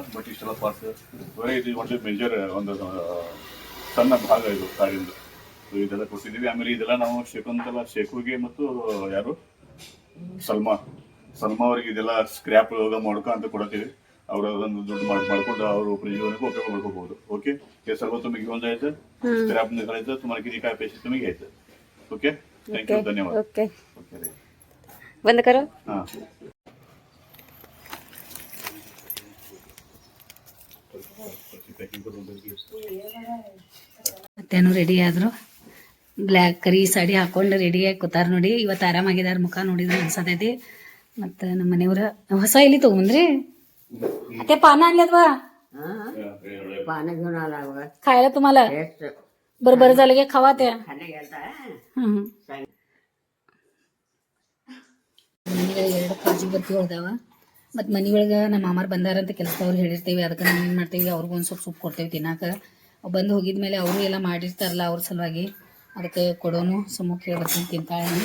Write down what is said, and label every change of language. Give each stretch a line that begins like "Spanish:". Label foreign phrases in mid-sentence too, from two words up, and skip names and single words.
Kannada: ಬಟ್ ಇಷ್ಟೆಲ್ಲ ಪಾರ್ಟ್ಸ್ ಇದು ಒಂದು ಮೇಜರ್ ಒಂದು ಸಣ್ಣ ಭಾಗ ಇದು ಕಾರಿಂದ. ಇದೆಲ್ಲ ಕೊಟ್ಟಿದ್ದೀವಿ. ಆಮೇಲೆ ಇದೆಲ್ಲ ನಾವು ಶೇಖುಗೆ ಮತ್ತು ಯಾರು ಸಲ್ಮಾ ಅವರಿಗೆ ಇದೆಲ್ಲ ಸ್ಕ್ರ್ಯಾಪ್ ಮಾಡ್ಕೊ ಅಂತ ಕೊಡ್ತೀವಿ. ಅವರು ಅದನ್ನು ದುಡ್ಡು ಮಾಡ್ಕೊಂಡು ಅವರು ಜೀವನಕ್ಕೆ ಉಪಯೋಗ ಮಾಡ್ಕೋಬಹುದು.
Marathi: ओके, हे सर्व तुम्ही घेऊन जायचं, स्क्रॅप निघायचं, तुम्हाला किती काय पैसे तुम्ही घ्यायचं.
English: okay, thank you,
Marathi: धन्यवाद.
Hindi: ओके, बंद करो. हां,
Kannada: ಮತ್ತೇನು ರೆಡಿ ಆದರು. ಬ್ಲ್ಯಾಕ್ ಕರಿ ಸಾಡಿ ಹಾಕೊಂಡು ರೆಡಿಯಾಗಿ ಕೂತಾರ ನೋಡಿ. ಇವತ್ತು ಆರಾಮಾಗಿದ್ದಾರೆ, ಮುಖ ನೋಡಿದ್ರೆ ಅನ್ಸತೈತಿ. ಮತ್ತು ನಮ್ಮ ಮನೆಯವ್ರ ಹೊಸ ಎಲ್ಲಿ ತೊಗೊಂಬಂದ್ರಿ?
Marathi: ते पानं आणल्यात बा, पानं घेऊन आला बघा. खायला तुम्हाला टेस्ट बरं झालं की खावा त्या. खाली गेलता.
Kannada: ಮನೆಗಳಿಗೆ 2 ಕಾಜು ಬರ್ತಿ ಹೊಡೆದಾವ. ಮತ್ತು ಮನೆ ಒಳಗೆ ನಮ್ಮ ಮಾಮಾರು ಬಂದಾರಂತ ಕೆಲಸದವ್ರು ಹೇಳಿರ್ತೀವಿ. ಅದಕ್ಕೆ ನಾವು ಏನು ಮಾಡ್ತೀವಿ, ಅವ್ರಿಗೂ ಒಂದು ಸ್ವಲ್ಪ ಸೊಪ್ಪು ಕೊಡ್ತೇವೆ ತಿನ್ನಾಕ. ಬಂದು ಹೋಗಿದ ಮೇಲೆ ಅವರು ಎಲ್ಲ ಮಾಡಿರ್ತಾರಲ್ಲ ಅವ್ರ ಸಲುವಾಗಿ, ಅದಕ್ಕೆ ಕೊಡೋನು ಸುಮ್ಮಕ್ಕೆ ಹೇಳಿ ಬರ್ತೀನಿ ತಿಂತಾಳೆ.